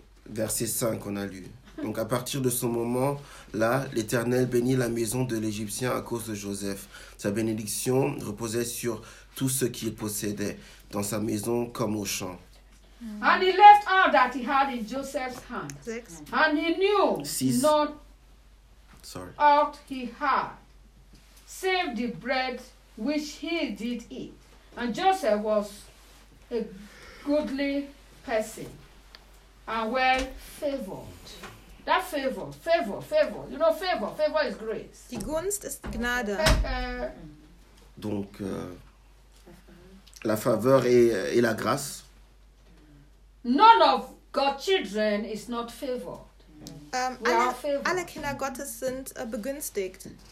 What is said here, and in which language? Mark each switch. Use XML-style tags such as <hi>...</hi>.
<fr>Verset 5 on a lu. Donc à partir de ce moment-là, l'Éternel bénit la maison de l'Égyptien à cause de Joseph. Sa bénédiction reposait sur tout ce qu'il possédait, dans sa maison comme au champ.</fr> <en>And he left all that he had in Joseph's hand. Six. And he knew Six. Not Sorry. All he had, save the bread which he did eat. And Joseph was a goodly person and well favored. That favor, you know, favor is grace.</en> <de>Die Gunst ist Gnade.</de> <fr>Donc, la faveur et la grâce.</fr> <en>None of God's children is not favored.</en> <de>Alle Kinder Gottes sind begünstigt.</de>